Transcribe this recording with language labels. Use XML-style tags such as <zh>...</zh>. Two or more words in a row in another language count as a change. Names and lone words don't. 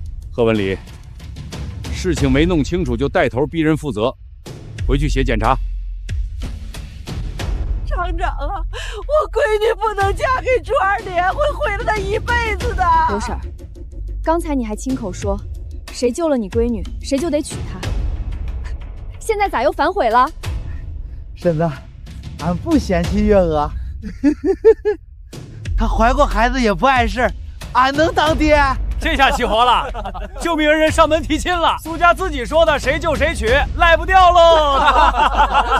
<zh>賀文禮，事情沒弄清楚就帶頭逼人負責，回去寫檢查。廠長啊，我閨女不能嫁給朱二連，會毀了她一輩子的。劉嬸，剛才你還親口說，誰救了你閨女，誰就得娶她。現在咋又反悔了？嬸子，俺不嫌棄月娥，她懷過孩子也不礙事，俺能當爹。這下起活了，救命恩人上門提親了。蘇家自己說的，誰救誰娶，賴不掉嘍。</zh>